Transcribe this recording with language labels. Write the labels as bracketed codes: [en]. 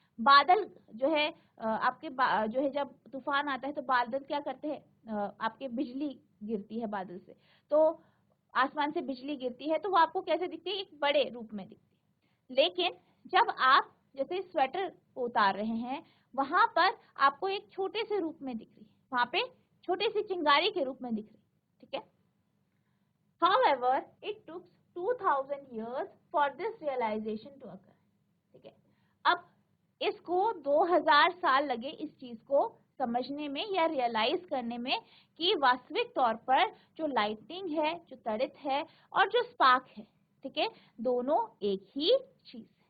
[hi] बादल जो है आपके जो है जब तूफान आता है तो बादल क्या करते हैं, आपके बिजली गिरती है बादल से, तो आसमान से बिजली गिरती है तो वो आपको कैसे दिखती है, एक बड़े रूप में दिखती है। लेकिन जब आप जैसे स्वेटर को उतार रहे हैं, वहां पर आपको एक छोटे से रूप में दिख रही है, वहां पे छोटे सी चिंगारी के रूप में दिख रही है, ठीक है। [en] However, it took 2000 years for this realization to occur. [hi] ठीक है, अब इसको 2000 साल लगे इस चीज को समझने में या रियलाइज करने में कि वास्तविक तौर पर जो लाइटनिंग है, जो तड़ित है और जो स्पार्क है, ठीक है, दोनों एक ही चीज है।